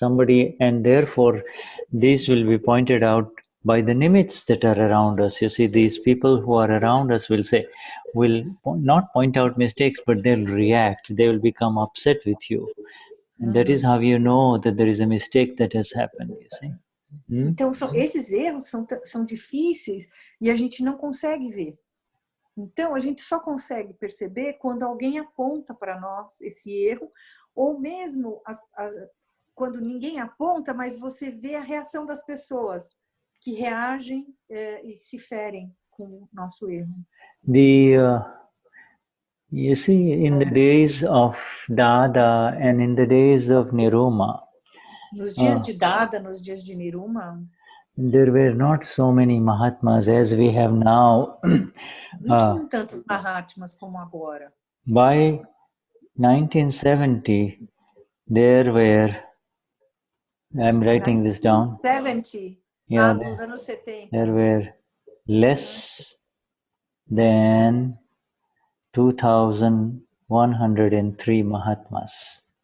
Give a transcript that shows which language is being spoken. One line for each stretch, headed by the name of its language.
English: And therefore these will be pointed out by the nimits that are around us. You see, these people who are around us will not point out mistakes, but they'll react. They will become upset with you. And that is how you know that there is a mistake that has happened, you see.
Portuguese: Então, esses erros são difíceis e a gente não consegue ver. Então, a gente só consegue perceber quando alguém aponta para nós esse erro, ou mesmo quando ninguém aponta, mas você vê a reação das pessoas que reagem e se ferem com o nosso erro.
English: You see, in the days of Dada and in the days of Niruma,
Portuguese: nos dias de Dada, nos dias de Niruma,
English: there were not so many Mahatmas as we have now.
Portuguese: Não tinham tantos Mahatmas como agora.
English: By 1970, there were, I'm writing this down. 70? Yeah,
Portuguese: nos anos 70.
English: There were less than 2,103 Mahatmas.